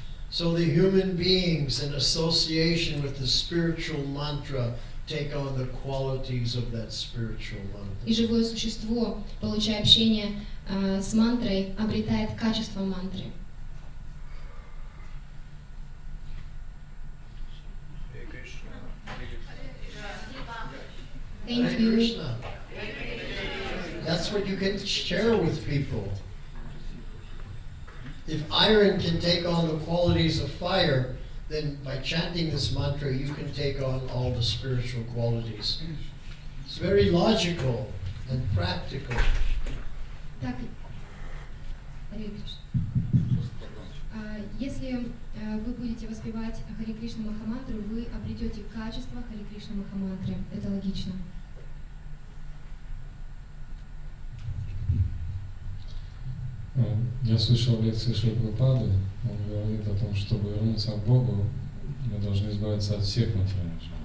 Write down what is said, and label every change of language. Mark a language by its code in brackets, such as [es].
[en] So the human beings in association with the spiritual mantra take on the qualities of that spiritual mantra. [ru] И живое существо, получая общение с мантрой, обретает качество мантры. [en] Thank Hare you. Krishna. That's what you can share with people. If iron can take on the qualities of fire, then by chanting this mantra, you can take on all the spiritual qualities. It's very logical and practical. [ru] Так, Харе Кришна. Если вы будете воспевать Харе Кришна Махамантру, вы обретете качество Харе Кришна Махамантры. Это логично. Я слышал лекции Шри Прабхупады, он говорит о том, чтобы вернуться к Богу, мы должны избавиться от всех материальных желаний.